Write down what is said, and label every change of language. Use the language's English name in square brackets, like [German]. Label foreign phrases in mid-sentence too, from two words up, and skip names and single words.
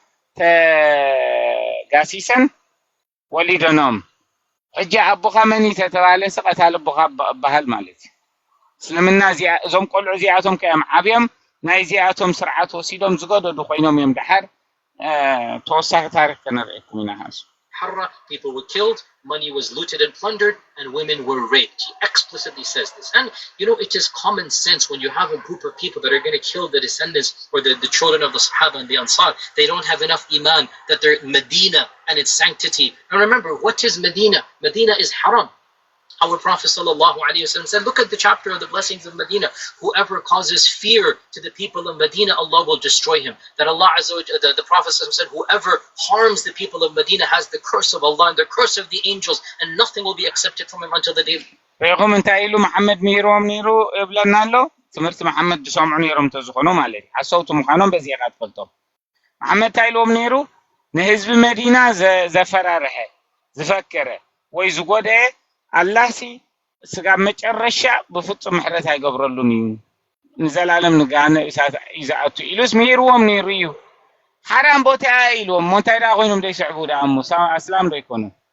[Tigrinya] ተጋሲሰን ወሊደኖም ሕጂ ኣቦኻ መን ተተባሃለ ቀታሊ ኣቦኻ በሃል ማለት እዩ። እስልምና እዞም ቆልዑ እዚኣቶም ከዮም ዓብዮም ናይ እዚኣቶም ስርዓት ወሲዶም ዝገደዱ ኮይኖም እዮም ድሓር ተወሳኺ ታሪክ ከነርእየኩም ኢና ሃሱ [English] Harra, people were killed, money was looted and plundered, and women were raped. He explicitly says this. And, you know, it is common sense when you have a group of people that are going to kill the descendants or the children of the Sahaba and the Ansar. They don't have enough iman that they're Medina and its sanctity. And remember, what is Medina? Medina is haram. Our Prophet ﷺ said, look at the chapter of the blessings of Medina. Whoever causes fear to the people of Medina, Allah will destroy him. That Allah [Arabic] عز وجل, [English] the Prophet ﷺ said, whoever harms the people of Medina has the curse of Allah and the curse of the angels, and nothing will be accepted from him until the day. [Tigrinya] فيقوم እንታይ ኢሉ መሐመድ ነይሮም ነይሩ ይብለና ኣሎ ትምህርቲ መሐመድ ዝሰምዑ ነይሮም ተዝኾኑ ማለት ዓሰውቱ ምዃኖም [Amharic] በዚህ ቃል [Tigrinya] ፈልጦም መሐመድ እንታይ ኢሎም ነይሩ ንህዝቢ መዲና ዘፈራርሐ ዝፈከረ ወይ ዝጎደየ አላህ ስጋ መጨረሻ በፍጹም ምሕረት አይገብረሉን እዩ ንዘላለም ንጋነ እሳት ይዛአቱ ኢሉስ ምሂርዎም ነይሩ እዩ حرام ቦታ ኢሎም ሞንታይ ዳ ኮይኖም ደይስዕቡ ዳሙ እስላም ደይኮኑ